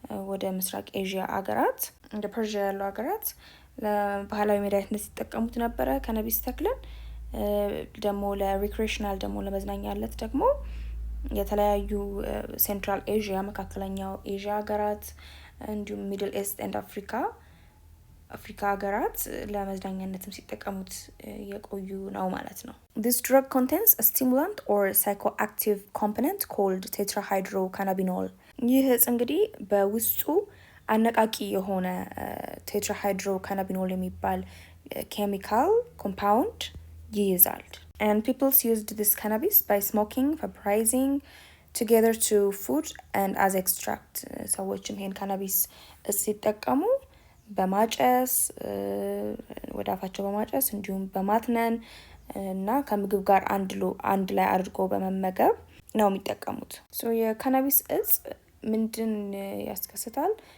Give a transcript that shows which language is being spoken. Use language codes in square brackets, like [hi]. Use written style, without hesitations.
[am] ወደ ምስራቅ ኤዥያ ሀገራት እንደ ፐርዥያ ያሉ ሀገራት ለባህላዊ መድኃኒትነት ሲጠቀሙት ነበረ። ካናቢስ ተክልን ደግሞ ለሪክሬሽናል ደግሞ ለመዝናኛነት ደግሞ የተለያዩ ሴንትራል ኤዥያ መካከለኛው ኤዥያ ሀገራት እንዲሁም ሚድል ኢስት ኤንድ አፍሪካ ሀገራት ለመዝናኛነትም ሲጠቀሙት የቆዩ ነው ማለት ነው። [en] This drug contains a stimulant or psychoactive component called tetrahydrocannabinol. [am] ይህ እጽ እንግዲህ በውስጡ አነቃቂ የሆነ ቴትራሃይድሮካናቢኖል የሚባል ኬሚካል ኮምፓውንድ ይይዛል። [en] And people used this cannabis by smoking, vaporizing together to food and as extract. [am] ሰዎችም ይሄን ካናቢስ ሲጠቀሙ በማጨስ ወደ አፋቸው በማጨስ እንዲሁም በማትነን እና ከምግብ ጋር አንድ ላይ አድርጎ በመመገብ ነው የሚጠቀሙት። ሶ የካናቢስ እጽ ምንድን ያስከስታል?